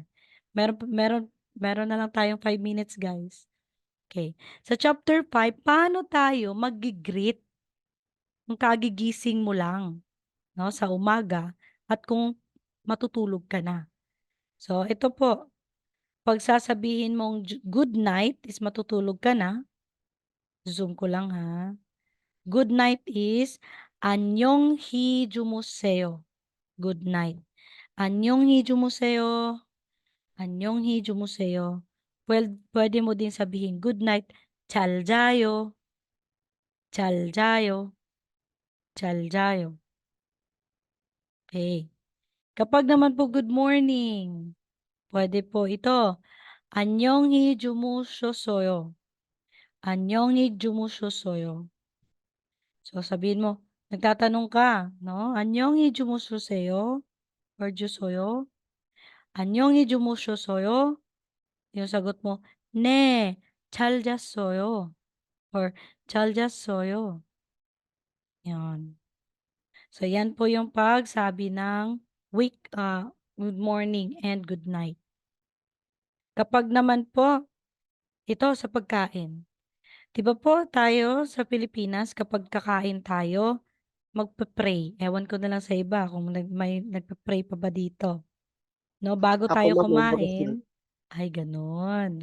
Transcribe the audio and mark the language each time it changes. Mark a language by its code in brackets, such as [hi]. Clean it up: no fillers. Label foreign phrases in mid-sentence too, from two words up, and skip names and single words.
[tl] Meron na lang tayong [en] 5 minutes, guys. [tl] Okay. Sa chapter 5, paano tayo maggi-greet kung kagigising mo lang, no, sa umaga at kung matutulog ka na. So, ito po, pag sasabihin mong [en] good night is [tl] matutulog ka na, Zoom ko lang ha. [en] Good night is [ko] 안녕히 주무세요. [en] Good night. [ko] 안녕히 주무세요. 안녕히 주무세요. [tl] Pwede mo din sabihin [en] good night. [ko] 잘 자요. 잘 자요. 잘 자요. Okay. [tl] Kapag naman po [en] good morning, [tl] pwede po ito. [ko] 안녕히 주무셨어요. 안녕히 주무셨어요. [tl] So sabihin mo, nagtatanong ka, no? [ko] 안녕히 주무셨어요? Or 주소요? 안녕히 주무셨어요? [tl] Yung sagot mo, [ko] 네, 잘 잤어요. Or 잘 잤어요. [tl] Yan. So yan po yung pagsabi ng [en] good morning and good night. [tl] Kapag naman po, ito sa pagkain. Di ba po tayo sa Pilipinas, kapag kakain tayo, magpe-pray. Ewan ko na lang sa iba kung may nagpe-pray pa ba dito. No, bago Ako tayo ma'am, kumain, ay gano'n.